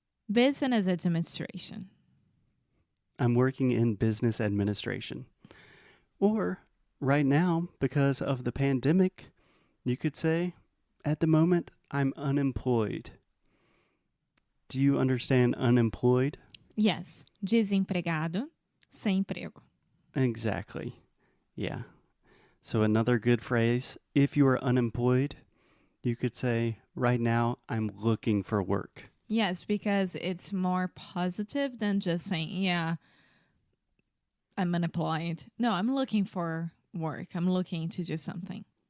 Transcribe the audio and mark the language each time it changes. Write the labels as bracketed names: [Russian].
[English] Business administration. I'm working in business administration. Or right now, because of the pandemic, you could say, at the moment, I'm unemployed. Do you understand unemployed? Yes. [Portuguese] Desempregado, sem emprego. [English] Exactly. Yeah. So another good phrase, if you are unemployed, you could say, right now I'm looking for work. Yes, because it's more positive than just saying, yeah, I'm unemployed. No, I'm looking for work. I'm looking to do something.